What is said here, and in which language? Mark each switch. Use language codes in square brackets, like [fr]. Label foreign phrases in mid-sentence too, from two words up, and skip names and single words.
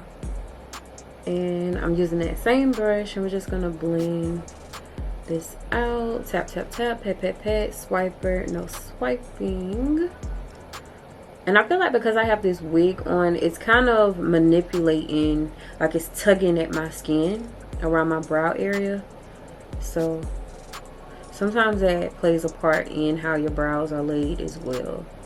[en] And I'm using that same brush, and we're just gonna blend this out. Tap, tap, tap, pat, pat, pat, swiper, no swiping. And I feel like because I have this wig on, it's kind of manipulating, like it's tugging at my skin around my brow area. So sometimes that plays a part in how your brows are laid as well.